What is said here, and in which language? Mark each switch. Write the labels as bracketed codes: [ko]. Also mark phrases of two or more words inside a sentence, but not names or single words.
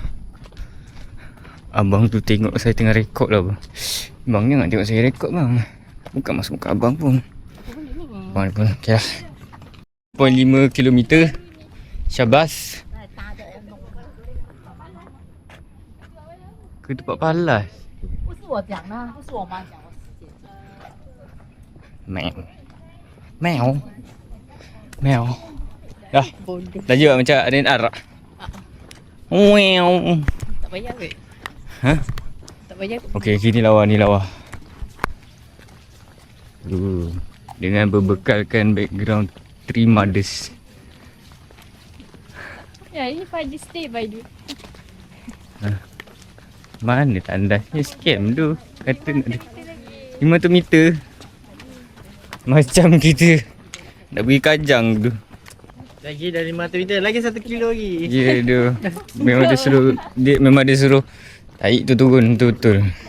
[ms] Abang tu tengok saya tengah rekod lah bang. Bang jangan tengok saya rekod bang. Bukan masuk muka abang pun. Abang ni pun okay lah. 0.5 km. Syabas. Ke tempat palas. [zh] 不是我讲的，不是我妈讲，我师姐讲。 Meow. [ms] Dah. Dah je macam RNR. Meow. Tak payah ke? Ha? Tak payah. Okey, ni lawa. Dengan berbekalkan background Three Mothers. Ya, ini Fadi [en] stay by the. [ms] Mana tandasnya scam tu. Kata nak ada 500 meter. Macam kita nak pergi Kajang tu. Lagi dari 500 meter, lagi 1 kilo lagi. Ya tu. Memang dia suruh tarik tu turun betul-betul.